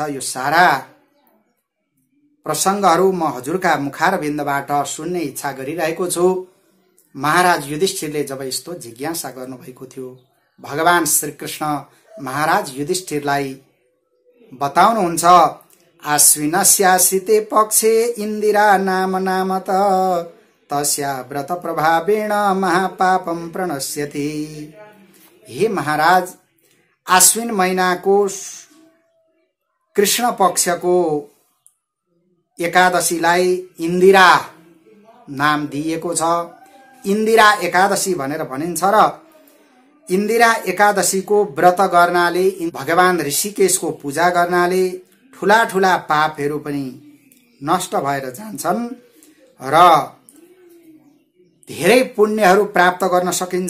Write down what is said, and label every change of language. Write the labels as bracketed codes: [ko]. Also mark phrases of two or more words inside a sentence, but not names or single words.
[ne] यो सारा प्रसंगहरू म हजुरका मुखारविन्दबाट सुन्ने इच्छा गरिरहेको छु। महाराज युधिष्ठिरले जब यस्तो जिज्ञासा गर्नुभएको थियो, भगवान श्री कृष्ण महाराज युधिष्ठिरलाई बताउनुहुन्छ, [sa] आश्विनस्यासिते पक्षे इन्दिरा नाम नामत तस्या व्रत प्रभावेण महापापम प्रणश्यति। [ne] हे महाराज, आश्विन महिनाको कृष्ण पक्षको एकादशीलाई इन्दिरा नाम दिएको छ। इन्दिरा एकादशी भनेर भनिन्छ र इन्दिरा एकादशीको व्रत गर्नाले, भगवान ऋषिकेशको पूजा गर्नाले ठूला ठूला पापहरू पनि नष्ट भएर जान्छन् र धेरै पुण्यहरू प्राप्त गर्न सकिन्छ।